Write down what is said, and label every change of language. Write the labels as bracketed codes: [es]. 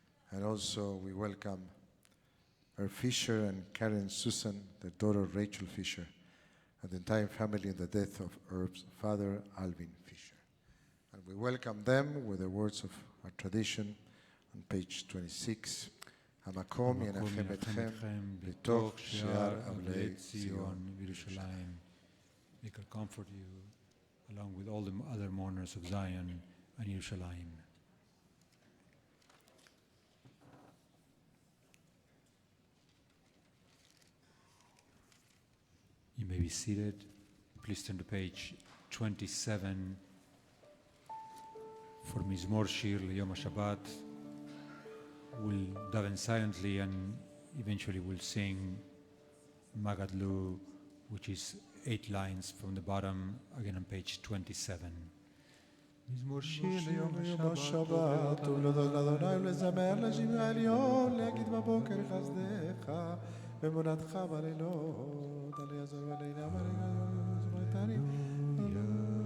[en] And also we welcome Herb Fisher and Karen Susan, their daughter Rachel Fisher, and the entire family in the death of Herb's father, Alvin Fisher. And we welcome them with the words of our tradition on page 26. [he] המקום ינחם אתכם בתוך שער אבלי ציון Yerushalayim. [en] He could comfort you along with all the other mourners of Zion and Yerushalayim. You may be seated. Please turn to page 27 for Mizmor Shir Yom HaShabbat. We'll daven silently and eventually we'll sing Magadlu, which is 8 lines from the bottom, again on page 27. [he] מזמור שיר ליום השבת, ולהודות לאדוני ולזמר לשמך העליון, להגיד בבוקר חסדך, ואמונתך בלילות, על יעזור ועלינה ולגדול,